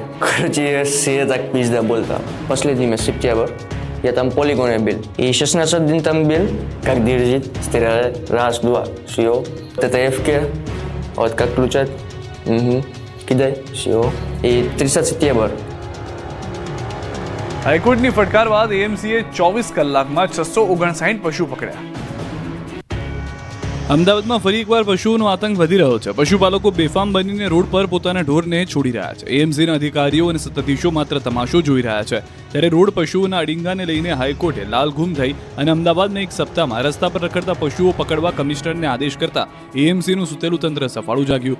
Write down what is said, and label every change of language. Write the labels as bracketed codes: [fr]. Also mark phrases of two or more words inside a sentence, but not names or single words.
[ru] Короче, все так пизда болта. Последний месяц, сентябрь, я там в полигоне был. И 16 дней там был, как держит, стреляли, раз, два, все. ТТФ-ке, вот как включать, кидай, все. И 30 сентябрь. [gu] હાઈકોર્ટની ફટકાર બાદ એએમસીએ 24 કલાકમાં 659 પશુ પકડ્યા. અમદાવાદમાં ફરી એકવાર પશુઓનો આતંક વધી રહ્યો છે. પશુપાલકો બેફામ બનીને રોડ પર પોતાના ઢોરને છોડી રહ્યા છે. એએમસીના અધિકારીઓ અને સત્તાધીશો માત્ર તમાશો જોઈ રહ્યા છે. ત્યારે રોડ પશુઓના અડિંગાને લઈને હાઈકોર્ટે લાલઘૂમ થઈ અને અમદાવાદમાં એક સપ્તાહમાં રસ્તા પર રખડતા પશુઓ પકડવા કમિશનરને આદેશ કરતા એએમસીનું સુતેલું તંત્ર સફાળું જાગ્યું.